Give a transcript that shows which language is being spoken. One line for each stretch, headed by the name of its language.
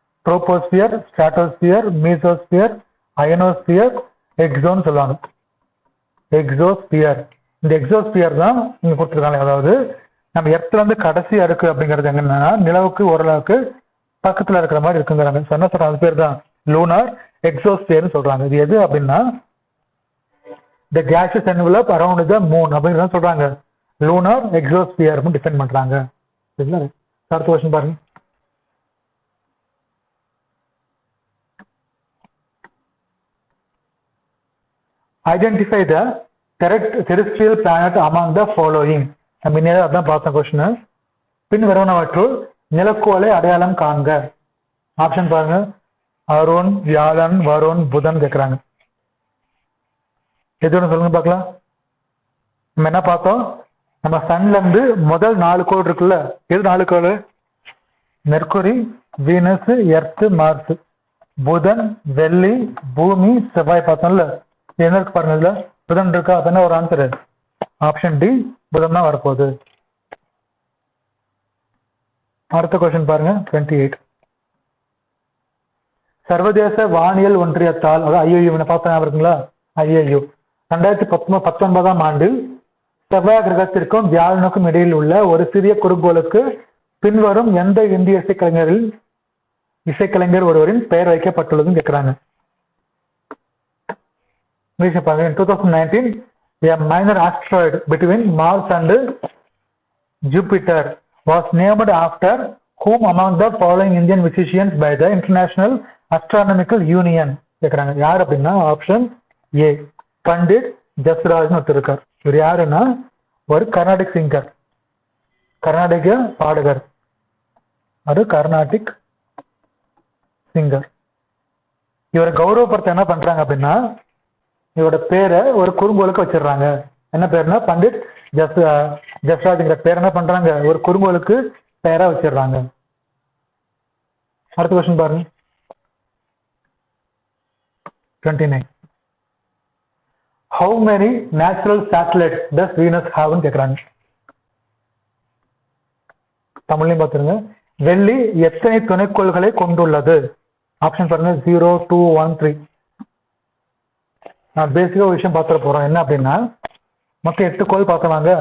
Tamil: Troposphere, stratosphere, mesosphere, ionosphere, எக்ஸோன்னு சொல்லுவாங்க. Exosphere, இந்த exosphere தான் இங்க கொடுத்துருக்காங்க. அதாவது நம்ம எர்த்ல இருந்து கடைசி அடுக்கு அப்படிங்கிறது என்னன்னா நிலவுக்கு ஓரளவுக்கு பக்கத்துல இருக்கிற மாதிரி இருக்குங்கிறாங்க. என்ன சொல்றாங்க, அது பேர் தான் லூனார் எக்ஸோஸ்பியர்னு சொல்றாங்க. இது எது அப்படின்னா
English: the gaseous envelope around the moon
Tamil: அப்படின்னு சொல்றாங்க. லூனார் எக்ஸோஸ்பியர் டிஃபைன் பண்றாங்க. சரிங்களா, அடுத்த क्वेश्चन பாருங்க.
English: Identify the terrestrial planet among the following.
Tamil: நம்ம இன்னும் அதான் பார்த்தோம் கொஸ்டின். பின் வருவனவற்றுள் நிலக்கோளை அடையாளம் காண்க. ஆப்ஷன் பாருங்க, அருண், வியாழன், வருண், புதன் கேட்குறாங்க. எது ஒன்று சொல்லுங்க பார்க்கலாம். நம்ம என்ன பார்த்தோம், நம்ம சன்ல இருந்து முதல் 4 கோள் இருக்குல்ல, எது 4 கோள்? Mercury, Venus, earth, Mars. புதன், வெள்ளி, பூமி, செவ்வாய் பார்த்தோம்ல. என்ன இருக்கு பாருங்க, இதுல புதன் இருக்கா? அப்ப என்ன ஒரு ஆன்சர்? ஆப்ஷன் டி, புதன் தான் வரப்போகுது. அடுத்த கொஸ்டின் பாருங்க, 28. சர்வதேச வானியல் ஒன்றியத்தால், அதாவது ஐஏயு பார்த்தா இருக்குங்களா, ஐஏயு 2019ஆம் ஆண்டில் செவ்வாய் கிரகத்திற்கும் வியாழனுக்கும் இடையில் உள்ள ஒரு சிறிய குறுங்கோளுக்கு பின்வரும் எந்த இந்திய இசைக்கலைஞர் ஒருவரின் பெயர் வைக்கப்பட்டுள்ளதுன்னு கேட்கிறாங்க.
English: In 2019, a minor asteroid between Mars and Jupiter was named after whom among the following Indian physicians by the International Astronomical Union?
Tamil: கேட்குறாங்க. யார் அப்படின்னா ஆப்ஷன் ஏ, பண்டிட் ஜஸ்ராஜ்னு ஒருத்தர் இருக்கார். இவர் யாருன்னா ஒரு கர்நாடிக் சிங்கர், கர்நாடக பாடகர். அது கர்நாடிக் சிங்கர். இவரை கௌரவப்படுத்த என்ன பண்றாங்க அப்படின்னா இவரோட பேரை ஒரு குறுங்கோளுக்கு வச்சிடுறாங்க. என்ன பேருனா பண்டிட் ஜஸ்ராஜ்ங்கிற பேர் என்ன பண்றாங்க ஒரு குறுங்கோளுக்கு பெயரா வச்சிடுறாங்க. அடுத்த கொஸ்டின் பாருங்க, 29.
English: How many natural satellites does Venus have
Tamil: ன்னு கேட்குறாங்க. தமிழ்லையும் பார்த்துருங்க. வெள்ளி எத்தனை துணைக்கோள்களை கொண்டுள்ளது? ஆப்ஷன் பாருங்க, 0 2 1 3. நான் பேசிக்கா ஒரு விஷயம் பார்த்துட போறோம். என்ன அப்படின்னா மொத்தம் 8 கோள் பார்க்கலாங்க.